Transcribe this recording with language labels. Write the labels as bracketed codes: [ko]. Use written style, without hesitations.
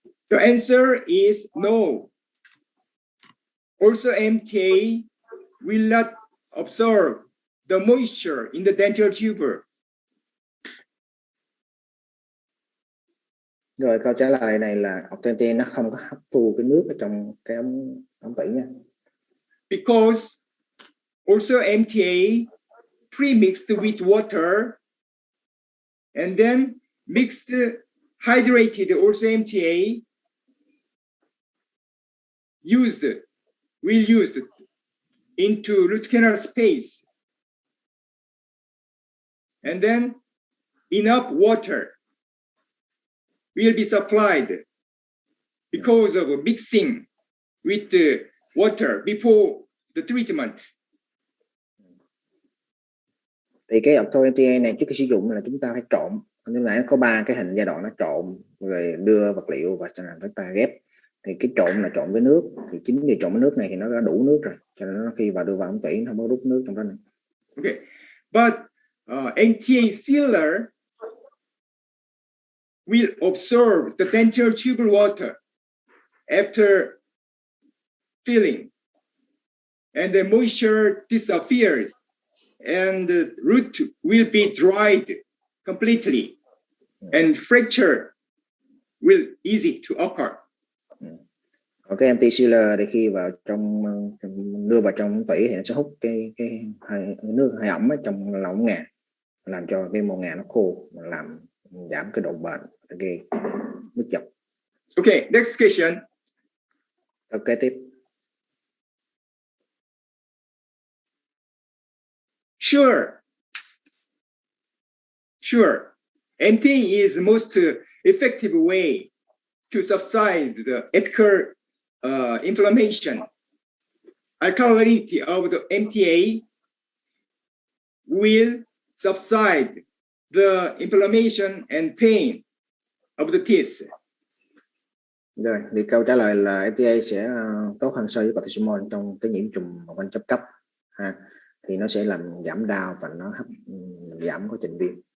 [en] The answer is no. Also, MTA will not absorb the moisture in the dental tuber. [vi] Rồi câu trả lời này là MTA nó không có hấp thu cái nước ở trong cái ống tủy nha. [en] Because also MTA pre-mixed with water and then mixed hydrated also MTA used into root canal space and then enough water will be supplied because of mixing with the water before the treatment. [vi] Thì cái MTA này trước khi sử dụng là chúng ta phải trộn. Như nãy có 3 cái hình giai đoạn, nó trộn rồi đưa vật liệu và sau này chúng ta ghép. Thì cái trộn là trộn với nước, thì chính vì trộn với nước này thì nó đã đủ nước rồi, cho nên nó khi vào đưa vào ống tủy nó không có rút nước trong đó này. [en] Okay, but MTA sealer will absorb the dental tubal water after filling, and the moisture disappeared, and the root will be dried completely, and fracture will easy to occur. [vi] Còn cái MTA sealer thì khi vào trong đưa vào trong ống tủy thì nó sẽ hút cái nước hơi ẩm ở trong lòng ngà, làm cho cái mô ngà nó khô, làm giảm cái độ bền cái nước dọc. [en] Okay, next question. [vi] Ok, tiếp. [en] Sure. MTA is the most effective way to subside the apical inflammation. Alkalinity of the MTA will subside the inflammation and pain of the teeth. [vi] Rồi, thì câu trả lời là MTA sẽ tốt hơn so với cortisone trong cái nhiễm trùng quanh chấp cấp ha. Thì nó sẽ làm giảm đau và nó giảm quá trình viêm.